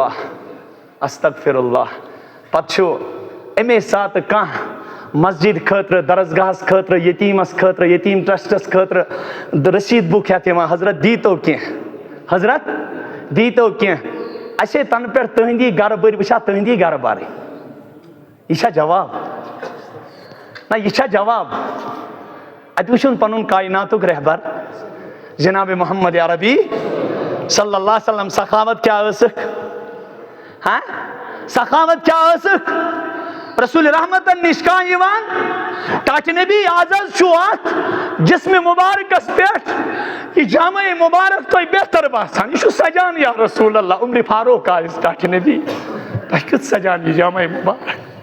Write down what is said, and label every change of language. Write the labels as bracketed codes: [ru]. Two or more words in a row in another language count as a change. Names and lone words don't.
[ks] اللہ پتہٕ چھُ اَمے ساتہٕ کانٛہہ مسجد خٲطرٕ درسگاہس خٲطرٕ یتیٖمس خٲطرٕ یتیٖم ٹرسٹس خٲطرٕ رسیٖد بُک ہٮ۪تھ یِوان حضرت دیٖتو کینٛہہ حضرت دیٖتو کینٛہہ اَسے تنہٕ پٮ۪ٹھ تُہنٛدی گرٕ بٔرۍ بہٕ چھا تُہنٛدی گرٕ بَرٕنۍ یہ چھا جواب نہ یہ چھا جواب اتہِ وٕچھُن پنُن کائناتُک رہبر جناب محمد عربی صلی اللہ علیہ وسلم سخاوت کیا ٲسٕکھ ہاں سخاوت کیا ٲسٕکھ رسول رحمتن نِش کانٛہہ یِوان ٹاٹہِ نبی آزاد چھُ اکھ جسمِ مبارکس پٮ۪ٹھ یہ جامع مبارک تۄہہِ بہتر باسان یہ چھُ سجان یا رسول اللہ عمر فاروق آیس ٹاٹہِ نبی تۄہہِ کیُتھ سجان یہ جامع مبارک